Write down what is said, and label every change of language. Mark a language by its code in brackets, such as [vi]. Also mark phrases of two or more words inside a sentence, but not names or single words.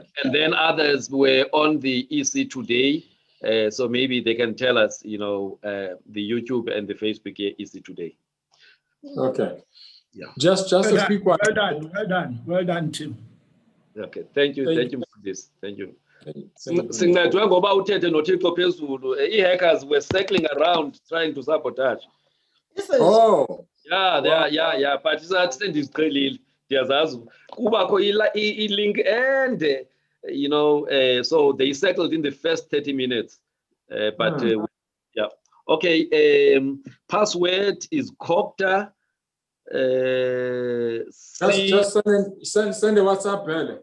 [en] And then others were on the EC Today, so maybe they can tell us, you know, the YouTube and the Facebook EC Today. Okay. Yeah. Just a quick one. Well done, Tim. Okay, thank you for this. Thank you. [xh] Singathwe ngoba uthethe noThixo phezulu, [en] hackers were circling around trying to sabotage. Oh. Yeah, but [xh] isathi sendiziqhelile ndiyazazi kubakho i-link [en] and you know, so they settled in the first 30 minutes, but yeah. Okay, password is copter. Just send a WhatsApp, Bele.